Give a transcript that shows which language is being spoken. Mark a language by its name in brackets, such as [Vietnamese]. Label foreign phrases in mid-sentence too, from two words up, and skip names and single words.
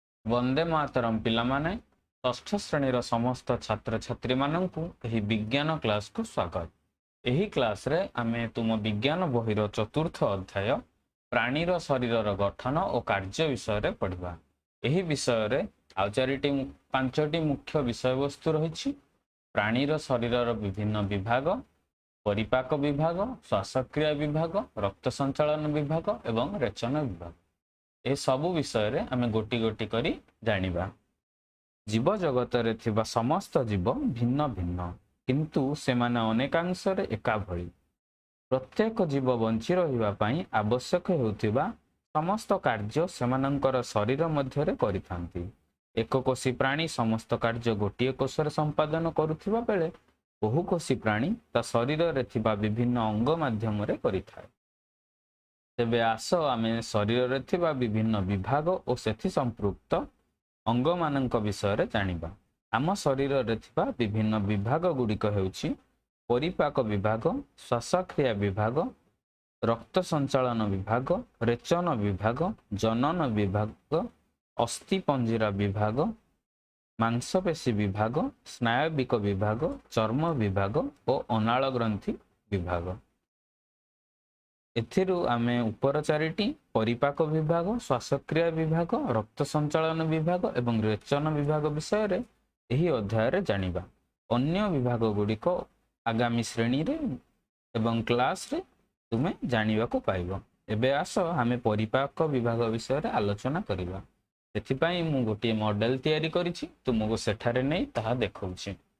[Odia] ବନ୍ଦେ ମାତରମ ପିଲାମାନେ ଷଷ୍ଠ ଶ୍ରେଣୀର ସମସ୍ତ ଛାତ୍ର ଛାତ୍ରୀ ମାନଙ୍କୁ ଏହି ବିଜ୍ଞାନ କ୍ଲାସ କୁ ସ୍ୱାଗତ। ଏହି କ୍ଲାସ ରେ ଆମେ ତୁମ ବିଜ୍ଞାନ ବହିର ଚତୁର୍ଥ ଅଧ୍ୟାୟ ପ୍ରାଣୀର ଶରୀରର ଗଠନ ଓ କାର୍ଯ୍ୟ ବିଷୟ ରେ ପଢ଼ିବା। ଏହି ବିଷୟ ରେ ଆଉ ଚାରିଟି ପାଞ୍ଚଟି ମୁଖ୍ୟ ବିଷୟ ବସ୍ତୁ ରହିଛି। ପ୍ରାଣୀର ଶରୀରର ବିଭିନ୍ନ ବିଭାଗ, ପରିପାକ ବିଭାଗ, ଶ୍ୱାସକ୍ରିୟା ବିଭାଗ, ରକ୍ତ ସଞ୍ଚାଳନ ବିଭାଗ ଏବଂ ରେଚନ ବିଭାଗ। ଏ ସବୁ ବିଷୟ ରେ ଆମେ ଗୋଟି ଗୋଟି କରି ଜାଣିବା। ଜୀବ ଜଗତ ରେ ଥିବା ସମସ୍ତ ଜୀବ ଭିନ୍ନ ଭିନ୍ନ କିନ୍ତୁ ସେମାନେ ଅନେକାଂଶ ରେ ଏକା ଭଳି। ପ୍ରତ୍ୟେକ ଜୀବ ବଞ୍ଚି ରହିବା ପାଇଁ ଆବଶ୍ୟକ ହେଉଥିବା ସମସ୍ତ କାର୍ଯ୍ୟ ସେମାନଙ୍କର ଶରୀର ମଧ୍ୟ ରେ କରିଥାନ୍ତି। ଏକକୋଷୀ ପ୍ରାଣୀ ସମସ୍ତ କାର୍ଯ୍ୟ ଗୋଟିଏ କୋଷରେ ସମ୍ପାଦନ କରୁଥିବା ବେଳେ ବହୁକୋଷୀ ପ୍ରାଣୀ ତା ଶରୀର ରେ ଥିବା ବିଭିନ୍ନ ଅଙ୍ଗ ମାଧ୍ୟମ ରେ କରିଥାଏ। ତେବେ ଆସ ଆମେ ଶରୀର ରେ ଥିବା ବିଭିନ୍ନ ବିଭାଗ ଓ ସେଥି ସମ୍ପୃକ୍ତ ଅଙ୍ଗ ମାନଙ୍କ ବିଷୟ ରେ ଜାଣିବା। ଆମ ଶରୀର ରେ ଥିବା ବିଭିନ୍ନ ବିଭାଗ ଗୁଡ଼ିକ ହେଉଛି ପରିପାକ ବିଭାଗ, ଶ୍ୱାସକ୍ରିୟା ବିଭାଗ, ରକ୍ତ ସଞ୍ଚାଳନ ବିଭାଗ, ରେଚନ ବିଭାଗ, ଜନନ ବିଭାଗ, ଅସ୍ଥିପଞ୍ଜରା ବିଭାଗ, ମାଂସପେଶୀ ବିଭାଗ, ସ୍ନାୟବିକ ବିଭାଗ, ଚର୍ମ ବିଭାଗ ଓ ଅନାଳ ଗ୍ରନ୍ଥି ବିଭାଗ। ଏଥିରୁ ଆମେ ଉପର ଚାରିଟି ପରିପାକ ବିଭାଗ, ଶ୍ୱାସକ୍ରିୟା ବିଭାଗ, ରକ୍ତ ସଞ୍ଚାଳନ ବିଭାଗ ଏବଂ ରେଚନ ବିଭାଗ ବିଷୟ ରେ ଏହି ଅଧ୍ୟାୟ ରେ ଜାଣିବା। ଅନ୍ୟ ବିଭାଗ ଗୁଡ଼ିକ ଆଗାମୀ ଶ୍ରେଣୀ ରେ ଏବଂ କ୍ଲାସ ରେ ତୁମେ ଜାଣିବା କୁ ପାଇବ। ଏବେ ଆସ ଆମେ ପରିପାକ ବିଭାଗ ବିଷୟ ରେ ଆଲୋଚନା କରିବା। ଏଥିପାଇଁ ମୁଁ ଗୋଟେ ମଡେଲ ତିଆରି କରିଛି, ତୁମକୁ ସେଠାରେ ନେଇ ତାହା ଦେଖାଉଛି।